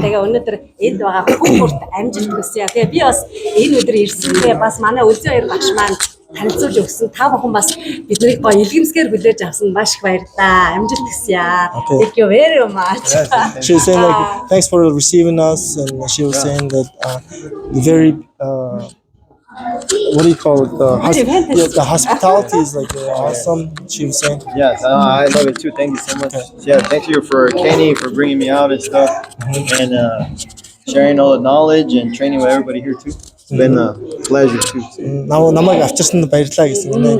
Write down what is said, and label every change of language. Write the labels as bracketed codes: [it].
[mn] Тэгээ өнөөдөр энд байгаа хүн бүрт амжилт хүсье. Тэгээ би бас энэ өдөр ирсэнгээ бас манай Үлзий хоёр багш маань танилцуулж өгсөн. Та бүхэн бас биднийг гоё илгэмсгээр хүлээж авсан маш их баярлалаа. Амжилт хүсье. [en] Thank you very much. She was saying like thanks for receiving us, and she was saying that very what do you call it? The hospitality is like awesome. She was saying. Yes, I love it too. Thank you so much. Yeah, thank you for Kenny for bringing me out and stuff, and sharing all the knowledge and training with everybody here too. It's been a pleasure too. [mn] Намайг авчирсанд баярлалаа гэсэн.